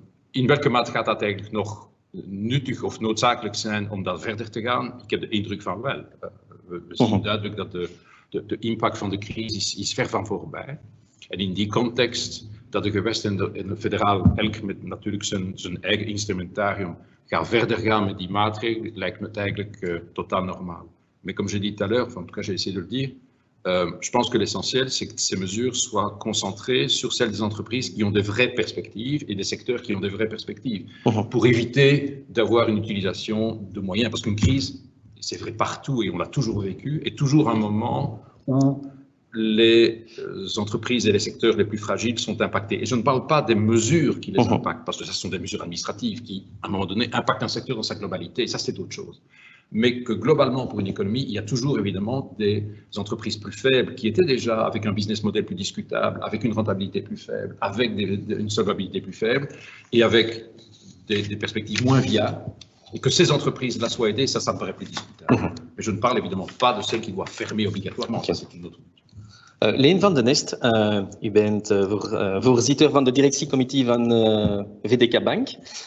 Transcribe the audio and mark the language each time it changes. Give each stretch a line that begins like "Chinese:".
Dutch: In welke mate gaat dat eigenlijk nog nuttig of noodzakelijk zijn om dat verder te gaan? Ik heb de indruk van wel. We zien duidelijk dat de impact van de crisis is ver van voorbij. En in die context dat de gewesten en de federaal elk met natuurlijk zijn eigen instrumentarium gaat verder gaan met die maatregelen, lijkt me eigenlijk totaal normaal.
French: Mais comme je dis tout à l'heure, en tout cas j'ai essayé de le dire, je pense que l'essentiel c'est que ces mesures soient concentrées sur celles des entreprises qui ont de vraies perspectives et des secteurs qui ont de vraies perspectives pour éviter d'avoir une utilisation de moyens, parce qu'une crise, c'est vrai partout et on l'a toujours vécu, est toujours un moment où les entreprises et les secteurs les plus fragiles sont impactés. Et je ne parle pas des mesures qui les impactent, parce que ce sont des mesures administratives qui, à un moment donné, impactent un secteur dans sa globalité, et ça c'est autre chose. Mais que globalement, pour une économie, il y a toujours évidemment des entreprises plus faibles qui étaient déjà avec un business model plus discutable, avec une rentabilité plus faible, avec une solvabilité plus faible, et avec des perspectives moins viables. Et que ces entreprises-là soient aidées, ça me paraît plus discutable. Mais je ne parle évidemment pas de celles qui doivent fermer obligatoirement, ça c'est une autre.
Dutch: Leen van den Est, u bent voorzitter van de directiecomité van VDK Bank.